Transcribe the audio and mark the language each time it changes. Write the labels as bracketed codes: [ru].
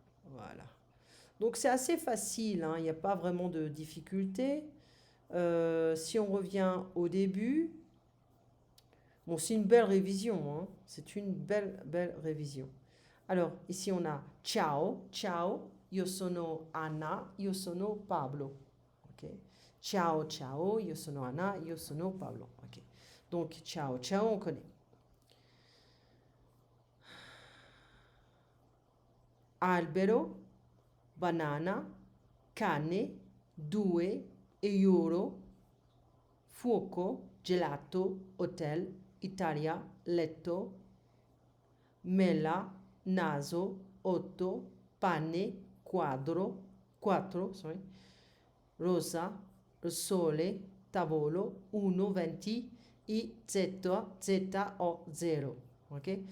[fr] Voilà. Donc c'est assez facile, hein, il n'y a pas vraiment de difficulté. Si on revient au début, bon, c'est une belle révision, hein, c'est une belle révision. Alors, ici on a [it] ciao, ciao, io sono Anna, io sono Pablo. Ok. Ciao, ciao, io sono Anna, io sono Pablo. [fr] Ok. Donc, [it] ciao, ciao, [fr] on connaît. [it] Albero, banana, cane, due, euro, fuoco, gelato, hotel, Italia, letto, mela, naso, otto, pane, quattro, sorry, rosa, sole, tavolo, 1, 20, I, Z, Z, O, 0. Ok?